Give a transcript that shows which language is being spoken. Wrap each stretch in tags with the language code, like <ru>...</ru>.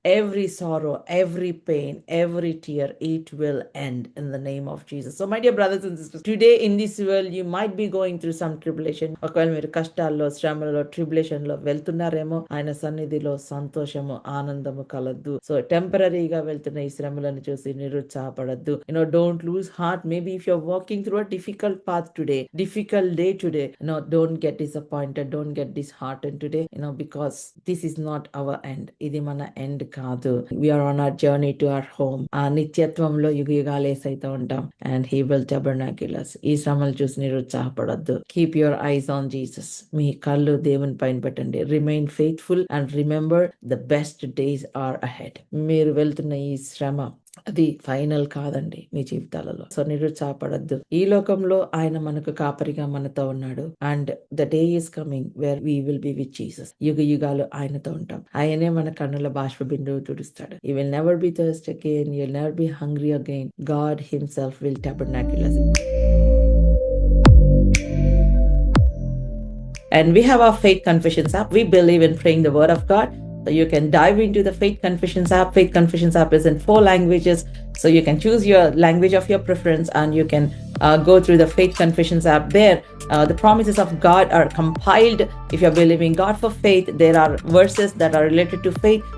<en>Every sorrow, every pain, every tear, it will end in the name of Jesus. So my dear brothers and sisters, today in this world you might be going through some tribulation.</en> <te>ఒకవేళ మీరు కష్టాల్లో, శ్రమలలో, tribulation లో వెళ్తున్నారేమో, ఆయన సన్నిధిలో సంతోషము, ఆనందము కలదు. సో టెంపరీగా వెళ్తున్న ఈ శ్రమలను చూసి నిరుత్సాహపడద్దు.</te> <en>Don't lose heart. Maybe if you're walking through a difficult path today, difficult day today, don't get disappointed. disappointed, don't get disheartened today, because this is not our end.</en> <te>ఇది మన ఎండ్ కాదు.</te> <en>We are on our journey to our home.</en> <te>ఆ నిత్యత్వంలో యుగాలు ఏసైతే ఉంటాం.</te> <en>And he will tabernacle us.</en> <te>ఈ శ్రమలు చూసి నిరుత్సాహపడద్దు.</te> <en>Keep your eyes on Jesus.</en> <te>మీ కళ్ళు దేవుని పైన పెట్టండి.</te> <en>Remain faithful and remember the best days are ahead.</en> <te>మీరు వెళ్తున్న ఈ శ్రమ అది ఫైనల్ కాదండి మీ జీవితాలలో. సో నిరుత్సాహపడద్దు. ఈ లోకంలో ఆయన మనకు కాపరిగా మనతో ఉన్నాడు.</te> <en>And the day is coming where we will be with Jesus.</en> <te>యుగ యుగాలు ఆయనతో ఉంటాం. ఆయనే మన కన్నుల బాష్ప బిందువు తుడుస్తాడు.</te> <en>You will never be thirst again, you will never be hungry again. God himself will tabernacle us. And we have our Faith Confessions app. We believe in praying the word of God. So you can dive into the Faith Confessions app. Faith Confessions app is in 4 languages. So you can choose your language of your preference and you can go through the Faith Confessions app. There, the promises of God are compiled. If you're believing God for faith, there are verses that are related to faith.</en>